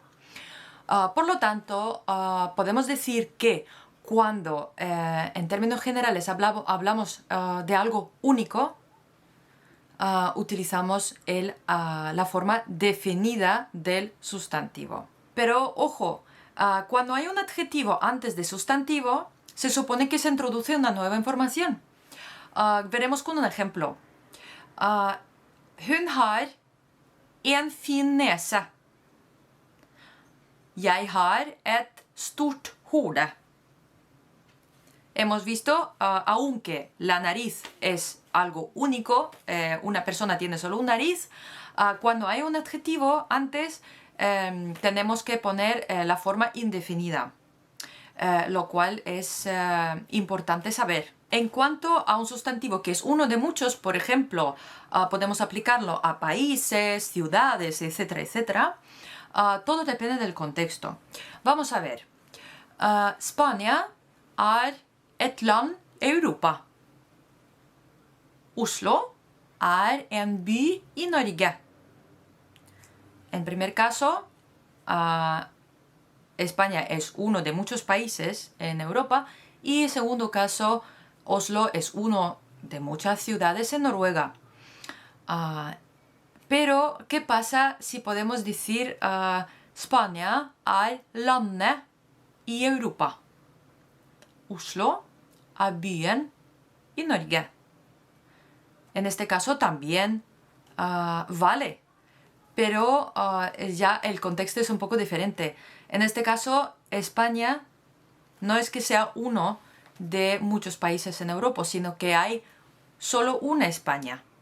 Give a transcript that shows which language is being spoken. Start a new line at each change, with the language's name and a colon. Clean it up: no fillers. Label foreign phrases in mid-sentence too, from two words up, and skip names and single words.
Spanish: Por lo tanto, podemos decir que cuando en términos generales hablamos de algo único, utilizamos la forma definida del sustantivo. Pero ojo, cuando hay un adjetivo antes de sustantivo, se supone que se introduce una nueva información. Veremos con un ejemplo.
Norwegian: Hun har en fin nese. Jeg har et stort hode.
Spanish: Hemos visto, aunque la nariz es algo único, una persona tiene solo una nariz, cuando hay un adjetivo antes tenemos que poner la forma indefinida, lo cual es importante saber. En cuanto a un sustantivo que es uno de muchos, por ejemplo, podemos aplicarlo a países, ciudades, etcétera, etcétera. Todo depende del contexto. Vamos a ver.
Norwegian: Spania er et land i Europa. Oslo er en by i Norge.
Spanish: En primer caso, España es uno de muchos países en Europa y en segundo caso, Oslo es uno de muchas ciudades en Noruega. Pero, ¿qué pasa si podemos decir
Norwegian: Spania er landet i Europa? Oslo er byen i Norge.
Spanish: En este caso también vale, pero ya el contexto es un poco diferente. En este caso, España no es que sea uno de muchos países en Europa, sino que hay solo una España.